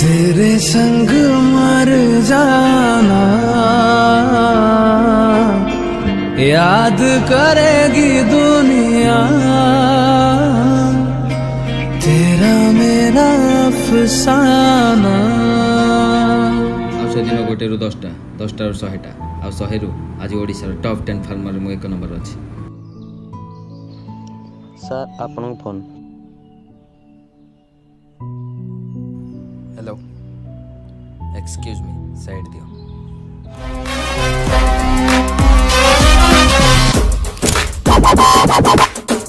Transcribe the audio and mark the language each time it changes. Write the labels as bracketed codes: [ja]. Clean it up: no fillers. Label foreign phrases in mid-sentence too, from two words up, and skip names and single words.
[hi] तेरे संग मर जाना याद करेगी दुनिया तेरा मेरा अफसाना। [or] ଆଉ ସେଦିନ ଗୋଟେରୁ 10ଟା 10ଟାରୁ 100ଟା ଆଉ 100ରୁ ଆଜି ଓଡ଼ିଶାର ଟପ୍ 10 ଫାର୍ମରରେ ମୁଁ 1 ନମ୍ବର ଅଛି। ସାର୍ ଆପଣଙ୍କ ଫୋନ୍। [en] hello excuse me [or] ସାଇଡ୍ ଦିଅ।